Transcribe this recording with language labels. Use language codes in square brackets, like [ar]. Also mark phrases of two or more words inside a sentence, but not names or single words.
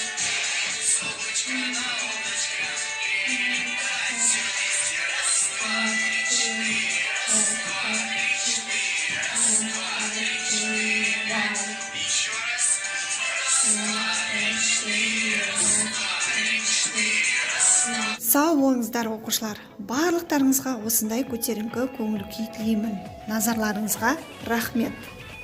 [ru] Солнышко на облачко летать. Все вместе. Раз, два, три, четыре. Раз, два, три, четыре. Раз, два, три, четыре. Еще раз. Раз, два, три, четыре. Раз, два, три, четыре. Раз, два. [kk] Сау болыңыздар оқушылар. Барлықтарыңызға осындай көтеріңкі көңіл күй тілеймін. Назарларыңызға рахмет.